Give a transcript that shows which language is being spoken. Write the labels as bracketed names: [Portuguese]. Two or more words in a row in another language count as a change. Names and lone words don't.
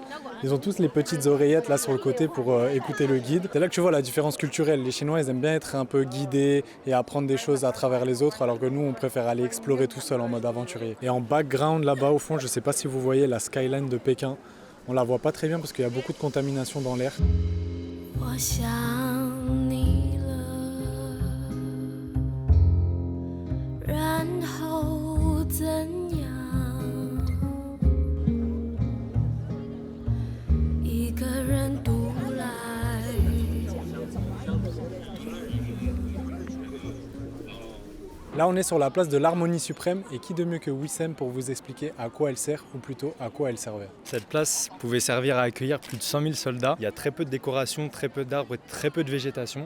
[French] Ils ont tous les petites oreillettes là sur le côté pour écouter le guide. C'est là que tu vois la différence culturelle. Les Chinois, ils aiment bien être un peu guidés et apprendre des choses à travers les autres, alors que nous, on préfère aller explorer tout seul en mode aventurier. Et en background là-bas au fond, je sais pas si vous voyez la skyline de Pékin. On la voit pas très bien parce qu'il y a beaucoup de contamination dans l'air. [Chinese] 我想你了，然后怎样？一个人独来。 [French] Là, on est sur la place de l'Harmonie Suprême et qui de mieux que Wissem pour vous expliquer à quoi elle sert, ou plutôt à quoi elle servait. Cette place pouvait servir à accueillir plus de 100 000 soldats. Il y a très peu de décoration, très peu d'arbres et très peu de végétation.